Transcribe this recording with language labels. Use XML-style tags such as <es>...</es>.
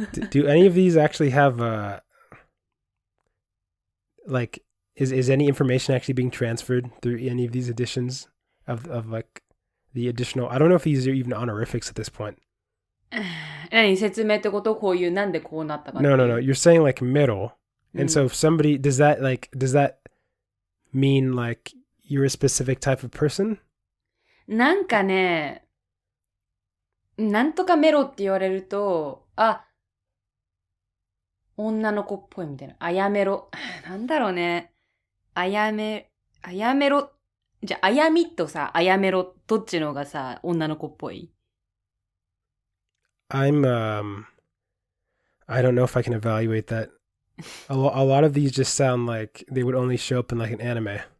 <en>Do any of these actually have like is any information actually being transferred through any of these editions of like the additional? I don't know if these are even honorifics at this point.</en> <ja>何説明ってことこういうなんでこうなったか。</ja> <en>No. You're saying like middle. And so if somebody does that mean like you're a specific type of person?</en> <ja>なんかね、なんとかメロって言われると、女の子っぽいみたいな。あやめろ。なんだろうね。あやめろ。じゃあ、あやみとさ、あやめろ、どっちのがさ、女の子っぽい？</ja> <en>I don't know if I can evaluate that. A lot of these just sound like they would only show up in like an anime.</en>